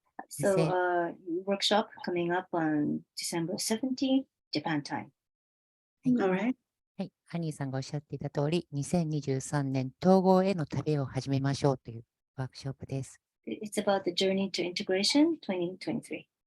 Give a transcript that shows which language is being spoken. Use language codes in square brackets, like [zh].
[en] So, workshop coming up on December 17th, Japan time. All right. [ja] はい。アニーさんがおっしゃっていた通り、2023年統合への旅を始めましょうというワークショップです。 [en] It's about the journey to integration 2023.